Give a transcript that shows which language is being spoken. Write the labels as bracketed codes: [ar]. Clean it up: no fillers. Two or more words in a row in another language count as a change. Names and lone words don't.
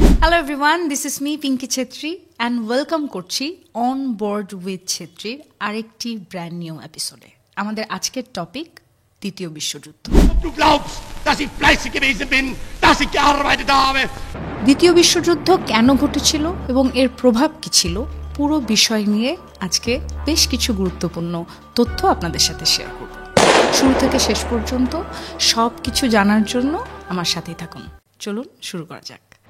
[en] Hello everyone, this is me Pinky Chetri and welcome করছি On Board with Chetri আরেকটি brand new episodeে। [bn] আমাদের আজকের টপিক দ্বিতীয় বিশ্বযুদ্ধ। [de] Du glaubst, dass ich fleißig gewesen bin, dass ich gearbeitet habe? [bn] দ্বিতীয় বিশ্বযুদ্ধ কেন ঘটেছিল এবং এর প্রভাব কি ছিল, পুরো বিষয় নিয়ে আজকে বেশ কিছু গুরুত্বপূর্ণ তথ্য আপনাদের সাথে শেয়ার করব। শুরু থেকে শেষ পর্যন্ত সব কিছু জানার জন্য আমার সাথেই থাকুন। চলুন শুরু করা যাক।